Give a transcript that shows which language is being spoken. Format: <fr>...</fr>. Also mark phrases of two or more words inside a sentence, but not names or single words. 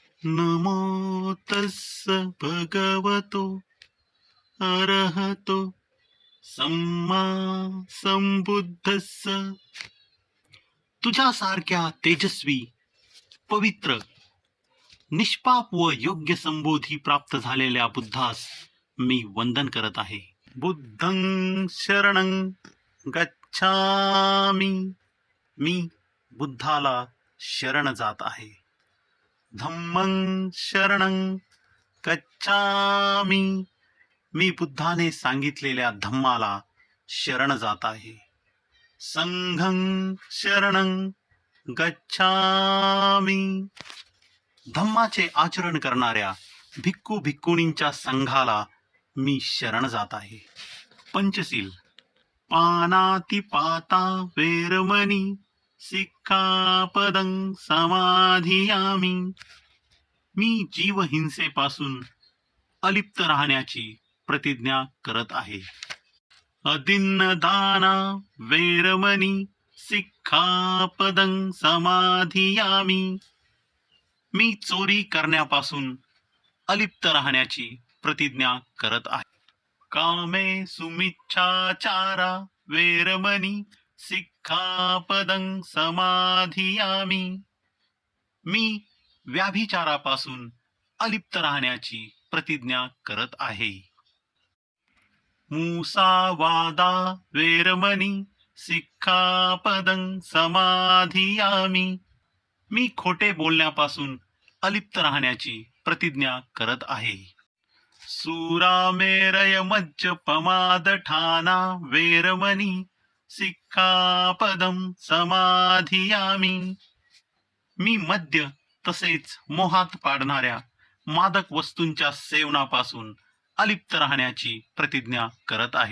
<pi>नमो तस्स भगवतो अरहतो सम्मा संबुद्धस्स.</pi> <mr>तुझ्यासारख्या तेजस्वी, पवित्र, निष्पाप व योग्य संबोधी प्राप्त झालेल्या बुद्धास मी वंदन करत आहे.</mr> <pi>बुद्धं शरणं गच्छामि.</pi> <mr>मी बुद्धाला शरण जात आहे.</mr> <pi>धम्मं शरणं गच्छामि.</pi> <mr>मी बुद्धाने सांगितलेल्या धम्माला शरण जात आहे.</mr> <pi>संघं शरणं गच्छामि.</pi> <mr>धम्माचे आचरण करणाऱ्या भिक्खू भिक्खुणींच्या संघाला मी शरण जात आहे. पंचशील.</mr> <pi>पानातिपाता वेरमणी सिक्खापदं समाधियामि.</pi> <mr>मी जीवहिंसेपासून अलिप्त राहण्याची प्रतिज्ञा करत आहे.</mr> <pi>अदिन्नदाना वेरमणी सिक्खापदं समाधियामि.</pi> <mr>मी चोरी करण्यापासून अलिप्त राहण्याची प्रतिज्ञा करत आहे.</mr> <pi>कामे सुमिच्छाचारा वेरमणी सिक्खापदं समाधियामि.</pi> <mr>मी व्याभिचारापासून अलिप्त राहण्याची प्रतिज्ञा करत आहे.</mr> <pi>मुसावादा वेरमणी सिक्खापदं समाधियामि.</pi> <mr>मी खोटे बोलण्यापासून अलिप्त राहण्याची प्रतिज्ञा करत आहे.</mr> <pi>सुरामेरय मज्जपमादठाना वेरमणी सिक्खापदं समाधियामि.</pi> <mr>मी मद्य तसेच मोहात पाडणाऱ्या मादक वस्तूंच्या सेवनापासून अलिप्त राहण्याची प्रतिज्ञा करत आहे.</mr>